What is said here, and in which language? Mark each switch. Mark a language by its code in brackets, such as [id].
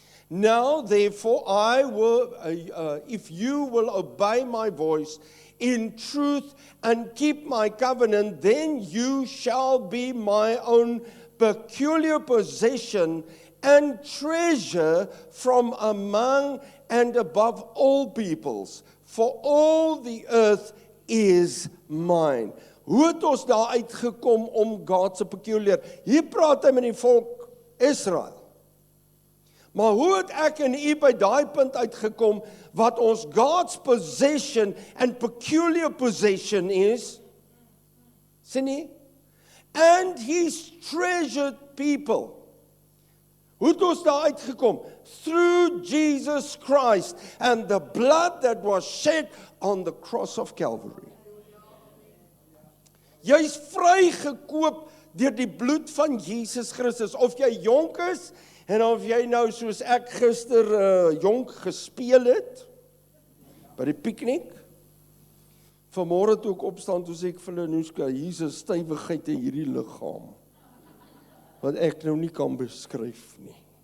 [en] Now, therefore, I will, if you will obey my voice in truth and keep my covenant, then you shall be my own peculiar possession and treasure from among and above all peoples, for all the earth is mine. [af] Hoe het ons daar uitgekom om God se peculiar? Hier praat hy met die volk Israel. Maar hoe het ek en u by daai punt uitgekom wat ons [en] God's possession and peculiar possession [af] is? Sien nie? [en] And his treasured people. [af] Hoe het ons daar uitgekom? [en] Through Jesus Christ and the blood that was shed on the cross of Calvary. [af] Jy is vrygekoop deur die bloed van Jesus Christus. Of jy jonk is, en of jy nou soos ek gister jonk gespeel het, by die piknik, vanmôre toe ek opstaan, toe sê ek vir Lenuska, hier's 'n stywigheid in hierdie liggaam, wat ek nou nie kan beskryf nie.